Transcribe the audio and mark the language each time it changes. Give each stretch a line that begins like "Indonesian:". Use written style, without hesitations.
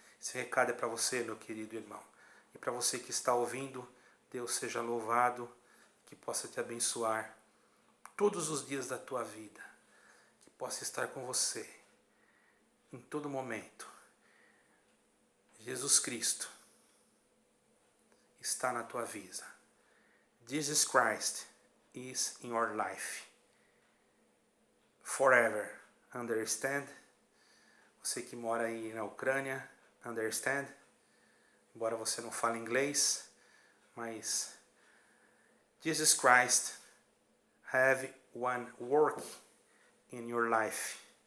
Portuguese: Esse recado é para você, meu querido irmão. E para você que está ouvindo, Deus seja louvado, que possa te abençoar todos os dias da tua vida, que possa estar com você em todo momento. Jesus Cristo está na tua vida.
English: Jesus Christ is in your life. Forever.
Portuguese: Understand? Você que mora aí na Ucrânia, understand? embora você não fale inglês, mas
English: Jesus Christ have one work in your life.